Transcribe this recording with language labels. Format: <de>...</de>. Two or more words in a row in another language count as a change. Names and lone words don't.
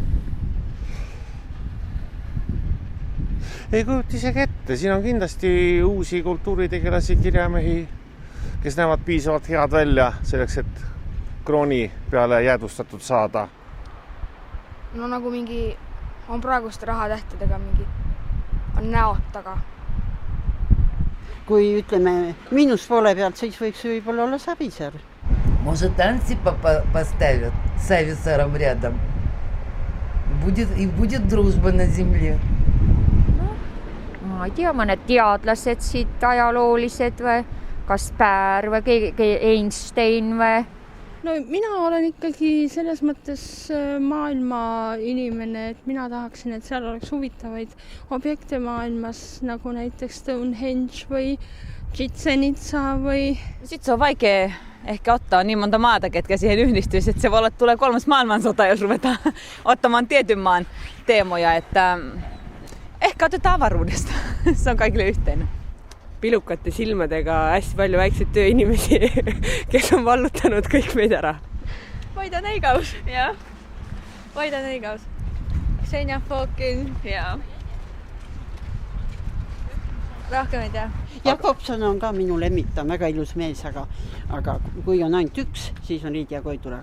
<et>Ei kujuta isegi ette, siin on kindlasti uusi kultuuritegelasi, kirjamehi, kes näevad piisavalt head välja selleks, et krooni peale jäädvustatud saada. No nagu mingi on praeguste rahatähtedega mingi on näod taga. Kui ütleme miinuspoole pealt, siis võiks võib-olla olla Savisaar.</et> <ru>Может, Антипа поставят с Сависаром рядом. И будет дружба на земле.</ru> <et>Ma ei tea, mõned teadlased siit ajaloolised või Kaspär või keegi Einstein või? No mina olen ikkagi selles mõttes maailma inimene, et mina tahaksin, et seal oleks huvitavaid objekte maailmas, nagu näiteks Stonehenge või Chichen Itza või...</et> <fi>Sitten se on vaikea ehkä ottaa niin monta maata, ketkä siihen yhdistyisi, että se voi olla, että tulee 3. maailmansota, jos ruvetaan ottamaan tietyn maan teemoja, että ehkä otetaan avaruudesta. Se on kaikille yhteinen.</fi> <et>Pilukate silmadega hästi palju väikseid tööinimesi, kes on vallutanud kõik meid ära. Vaida Neigaus, jah. Vaida Neigaus. Xenia Fokin, jah. Rohkem ei tea. Jakobson on ka minu lemmik, ta on väga ilus mees, aga kui on ainult üks, siis on Liidia Koidula.</et>